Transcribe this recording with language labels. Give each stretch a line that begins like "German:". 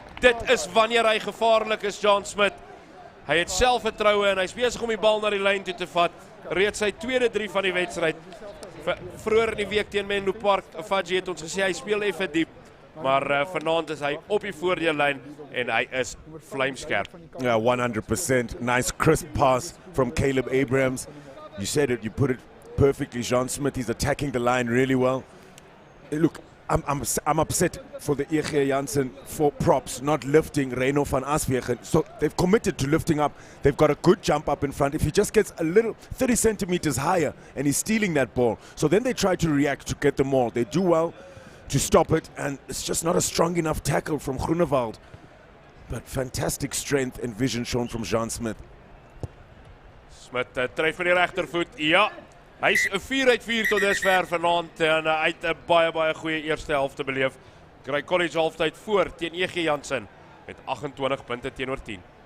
Afrikaans: Dit is wanneer hy gevaarlik is, John Smith. Hy het selfvertroue en hy's besig om die bal na die lyn toe te vat. Reeds sy tweede 3 van die wedstryd. Vroeër in die week teen Menlo Park, Fadji het ons gesê hy speel effe diep, maar vanaand is hy op die voordeellyn en hy is vlamskerp.
English: Yeah, 100%. Nice crisp pass from Caleb Abrams. You said it, you put it perfectly. John Smith, he's attacking the line really well. Look, I'm upset for the EG Jansen for props not lifting Reno van Aswegen. So they've committed to lifting up. They've got a good jump up in front. If he just gets a little 30 centimeters higher and he's stealing that ball, so then they try to react to get the maul. They do well to stop it, and it's just not a strong enough tackle from Groenewald. But fantastic strength and vision shown from John Smith.
Afrikaans: Smith tref met die regtervoet. Ja. Hy's 'n 4 uit 4 tot dusver vanaand en hy het 'n baie goeie eerste helfte beleef. Grey College halftyd voor teen EG Jansen met 28 punte teenoor 10.